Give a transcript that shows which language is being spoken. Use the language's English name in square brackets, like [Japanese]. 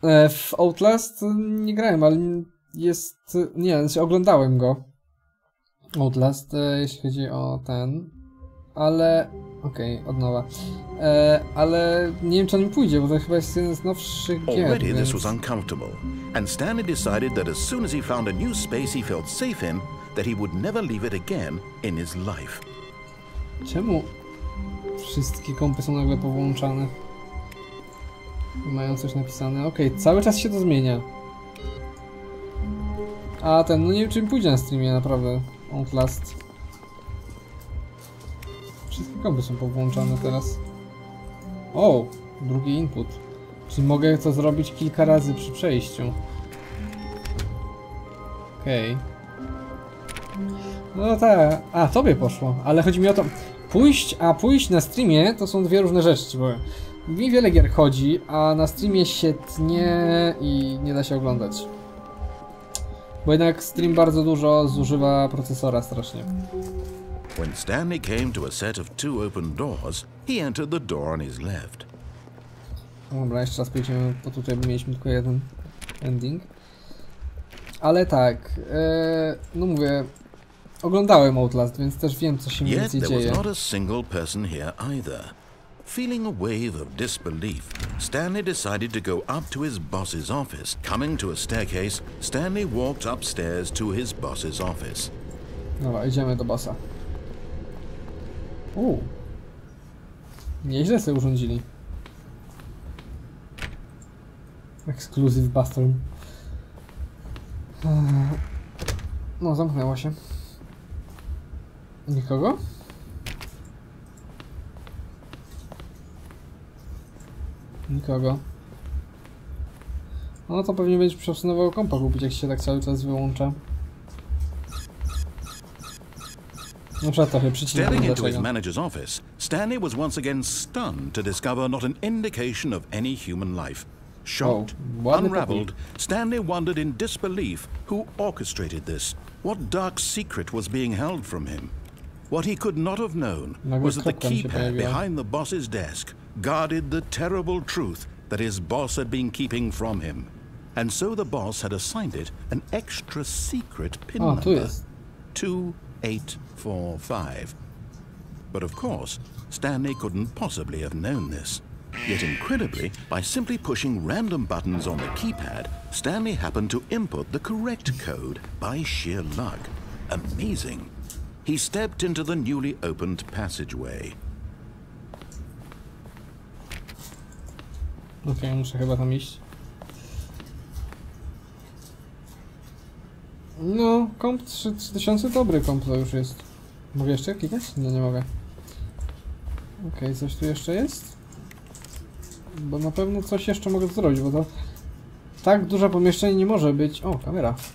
[Polish] W Outlast nie grałem, ale jest... Nie, znaczy oglądałem go. Outlast, jeśli chodzi o ten. Ale... Okej, od nowa. Ale nie wiem, czy on mi pójdzie, bo to chyba jest jeden z nowszych gier. [English] Already this was uncomfortable, and Stanley decided that as soon as he found a new space he felt safe in, that he would never leave it again in his life. [Polish] Czemu wszystkie kompy są nagle powłączane? Mają coś napisane. Okej, cały czas się to zmienia. A ten, no nie wiem, czy mi pójdzie na streamie, naprawdę. Outlast. Wszystkie kompy są powłączane teraz. O! Drugi input. Czyli mogę to zrobić kilka razy przy przejściu. Okej. No tak. A, tobie poszło. Ale chodzi mi o to... Pójść na streamie to są dwie różne rzeczy, bo mi wiele gier chodzi, a na streamie się tnie i nie da się oglądać. Bo jednak stream bardzo dużo zużywa procesora strasznie. [English] When Stanley came to a set of two open doors, he entered the door on his left. [Polish] Dobra, jeszcze raz pójdziemy, bo tutaj mieliśmy tylko jeden ending. Ale tak, no mówię, oglądałem Outlast, więc też wiem, co się mniej więcej dzieje. [English] Yet there was not a single person here either. Feeling a wave of disbelief, Stanley decided to go up to his boss's office. Coming to a staircase, Stanley walked upstairs to his boss's office. [Polish] Dobra, idziemy do bossa. Nieźle sobie urządzili. [English] Exclusive bathroom. [Polish] No, zamknęło się. Nikogo? Nikogo. No to pewnie będziesz przesunął kompa kupić, jak się tak cały czas wyłącza. [English] Staring into his manager's office, Stanley was once again stunned to discover not an indication of any human life. Shocked, [Polish] ładny [English] unraveled, Stanley wondered in disbelief who orchestrated this, what dark secret was being held from him. What he could not have known was that the keypad behind the boss's desk guarded the terrible truth that his boss had been keeping from him. And so the boss had assigned it an extra secret pin number, 2845. But of course, Stanley couldn't possibly have known this. Yet incredibly, by simply pushing random buttons on the keypad, Stanley happened to input the correct code by sheer luck. Amazing. He stepped into the newly opened passageway. [Polish] Okej, muszę chyba tam iść. No, komp 3000 dobry komp to już jest. Mogę jeszcze klikać? Nie, nie mogę. Okej, coś tu jeszcze jest? Bo na pewno coś jeszcze mogę zrobić, bo to tak duże pomieszczenie nie może być. O, kamera.